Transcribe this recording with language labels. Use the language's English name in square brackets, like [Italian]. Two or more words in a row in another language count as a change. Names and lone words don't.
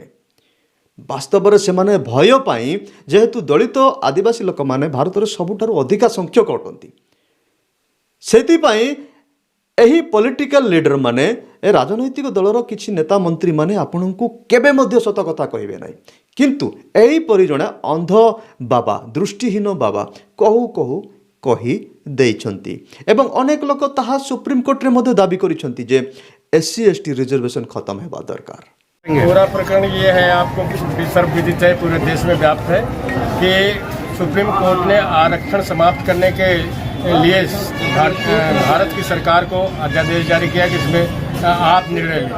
[Odia] ବାସ୍ତବରେ ସେମାନେ ଭୟ ପାଇଁ, ଯେହେତୁ ଦଳିତ ଆଦିବାସୀ ଲୋକମାନେ ଭାରତରେ ସବୁଠାରୁ ଅଧିକା ସଂଖ୍ୟକ ଅଟନ୍ତି, ସେଥିପାଇଁ ଏହି [English] political leader [Odia] ମାନେ, ଏ ରାଜନୈତିକ ଦଳର କିଛି ନେତା ମନ୍ତ୍ରୀ ମାନେ ଆପଣଙ୍କୁ କେବେ ମଧ୍ୟ ସତ କଥା କହିବେ ନାହିଁ। କିନ୍ତୁ ଏହିପରି ଜଣେ ଅନ୍ଧ ବାବା, ଦୃଷ୍ଟିହୀନ ବାବା କହୁ କହୁ କହି ଦେଇଛନ୍ତି ଏବଂ ଅନେକ ଲୋକ ତାହା ସୁପ୍ରିମକୋର୍ଟରେ ମଧ୍ୟ ଦାବି କରିଛନ୍ତି ଯେ SC ST ରିଜର୍ଭେସନ ଖତମ ହେବା ଦରକାର। [Hindi] पूरा प्रकरण ये है, आपको सर्वविदित है, पूरे देश में व्याप्त है कि सुप्रीम कोर्ट ने आरक्षण समाप्त करने के लिए भारत की सरकार को अध्यादेश जारी किया कि इसमें आप निर्णय लें।